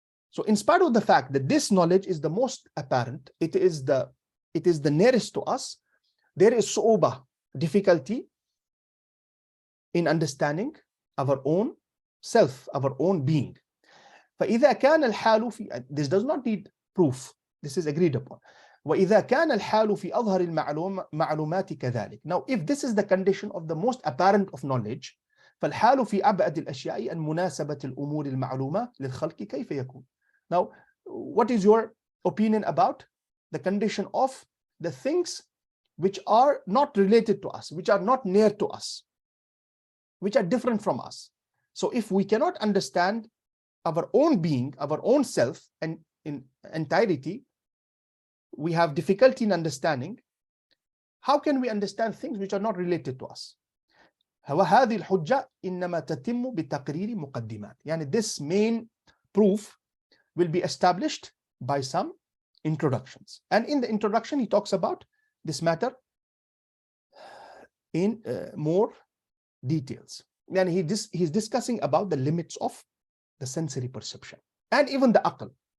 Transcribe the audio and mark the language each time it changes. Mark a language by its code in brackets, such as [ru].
[en] So in spite of the fact that this knowledge is the most apparent, it is the nearest to us, there is su'uba, difficulty in understanding our own self, our own being. [ar] فإذا كان الحال في, [en] this does not need proof, this is agreed upon. [ar] وإذا كان الحال في أظهر المعلومات كذلك. [en] Now, if this is the condition of the most apparent of knowledge, [ar] فالحال في أبعد الأشياء أن مناسبة الأمور المعلومة للخلق كيف يكون. [en] Now, what is your opinion about the condition of the things which are not related to us, which are not near to us, which are different from us? So if we cannot understand our own being, our own self, and in entirety, we have difficulty in understanding, how can we understand things which are not related to us? [ar] وهذه الحجة إنما تتم بتقرير مقدمات. [en] يعني this main proof will be established by some introductions. And in the introduction, he talks about this matter in more details. And he's discussing about the limits of the sensory perception and even the aql.